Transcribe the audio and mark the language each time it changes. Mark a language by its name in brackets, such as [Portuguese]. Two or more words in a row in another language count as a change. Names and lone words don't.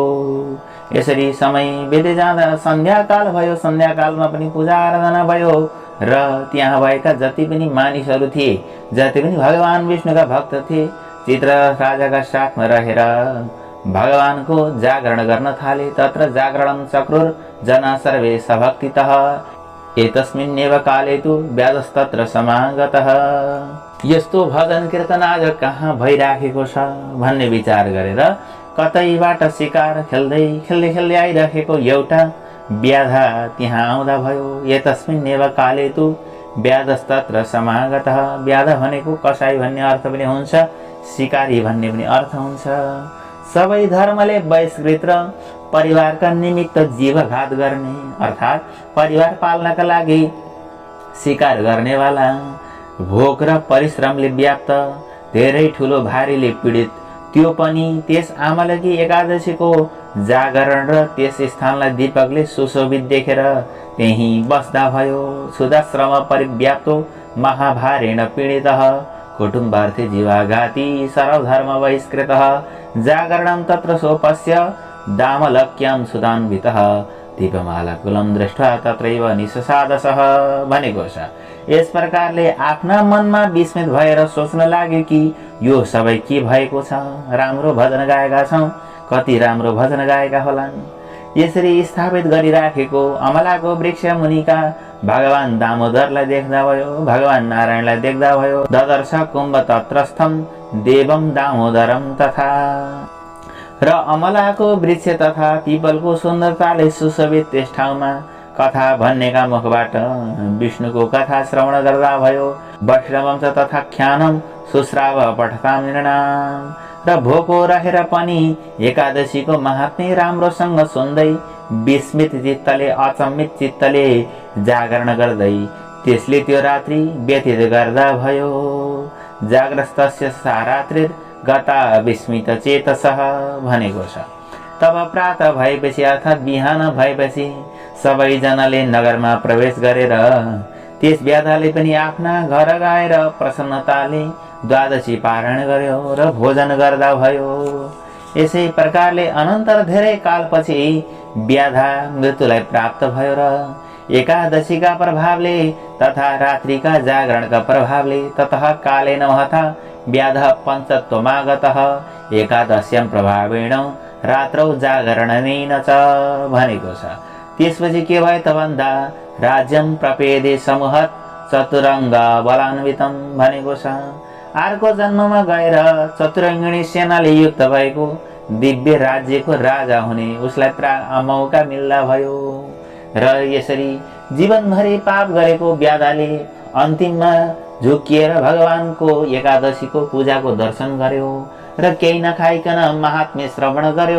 [Nepali] यसरी समय बित्दै जाँदा सन्ध्याकाल भयो। सन्ध्याकालमा पनि पूजा आराधना भयो र त्यहाँ भएका जति पनि मानिसहरू थिए, जति पनि भगवान विष्णुका भक्त थिए, चित्ररथ राजाका साथमा रहेर भगवानको जागरण गर्न थाले। [Sanskrit] तत्र जागरणं चक्रुर जना सर्वे सभक्तितः एतस्मिन्नेव काले तु व्याधस्तत्र समागतः। [Nepali] यस्तो भजन कीर्तन आज कहाँ भइराखेको छ भन्ने विचार गरेर कतैबाट शिकार खेल्दै खेल्दै खेल्दै आइराखेको एउटा व्याधा त्यहाँ आउँदा भयो। [Sanskrit] एतस्मिन्नेव काले तु व्याधस्तत्र समागतः। [Nepali] व्याध भनेको कसाई भन्ने अर्थ पनि हुन्छ, शिकारी भन्ने पनि अर्थ हुन्छ। सबै धर्मले बहिष्कृत र परिवारका निमित्त जीवघात गर्ने अर्थात् परिवार पाल्नका लागि शिकार गर्नेवाला, भोक र परिश्रमले व्याप्त धेरै ठुलो भारीले पीडित, त्यो पनि त्यस आमलकी एकादशीको जागरण र त्यस स्थानलाई दीपकले सुशोभित देखेर त्यही बस्दा भयो। [Sanskrit] क्षुधाश्रम परिव्याप्तो महाभारेण पीडितः कुटुम्बार्थे जीवाघाती सर्वधर्म बहिष्कृतः जागरणं तत्र सोपस्य दामलक्यां सुदान्वितः दीपमालाकुलं दृष्ट्वा तत्रैव निशसादसः [Nepali] भनेको छ। यस प्रकारले आफ्ना मनमा विस्मित भएर सोच्न लाग्यो कि यो सबै के भएको छ। राम्रो भजन गाएका छौँ, कति राम्रो भजन गाएका होलान्। यसरी स्थापित गरिराखेको अमलाको वृक्ष मुनिका भगवान दामोदरलाई देख्दा भयो, भगवान नारायणलाई देख्दा भयो। [Sanskrit] ददर्श कुम्भ तत्रस्थम देवम दामोदरम तथा। [Nepali] र अमलाको वृक्ष तथा पिपलको सुन्दरताले सुशोभित त्यस ठाउँमा कथा भन्नेका मुखबाट विष्णुको कथा श्रवण गर्दा भयो। [Sanskrit] वैष्णवं च तथा ख्यानम सुश्राव पठताम नृणाम। [Nepali] र भोको रहेर पनि एकादशीको महात्म्य राम्रोसँग सुन्दै विस्मित चित्तले अचम्मित चित्तले जागरण गर्दै त्यसले त्यो रात्रि व्यतीत गर्दा भयो। [Sanskrit] जाग्रस्तस्य सा रात्रिर गता विस्मित चेतसः [Nepali] भनेको छ। तब प्रातः भएपछि अर्थात् बिहान भएपछि सबैजनाले नगरमा प्रवेश गरेर त्यस व्याधाले पनि आफ्ना घर गएर प्रसन्नताले द्वादशी पारायण गर्यो र भोजन गर्दा भयो। यसै प्रकारले अनन्तर धेरै कालपछि व्याधा मृत्युलाई प्राप्त भयो र एकादशीका प्रभावले तथा रात्रिका जागरणका प्रभावले [Sanskrit] ततः कालेन महता व्याधः पञ्चत्वमागतः एकादश्यां प्रभावेण रात्रौ जागरणेन च [Nepali] भनेको छ। त्यसपछि के भयो त भन्दा [Sanskrit] राज्यं प्रपेदे समूहत चतुरङ्ग बलान्वितम [Nepali] भनेको छ। अर्को जन्ममा गएर चतुरङ्गिणी सेनाले युक्त भएको दिव्य राज्यको राजा हुने उसलाई मौका मिल्दा भयो। र यसरी जीवनभरि पाप गरेको व्याधाले अन्तिममा झुकिएर भगवानको एकादशीको पूजाको दर्शन गर्यो र केही नखाइकन महात्म्य श्रवण गर्यो।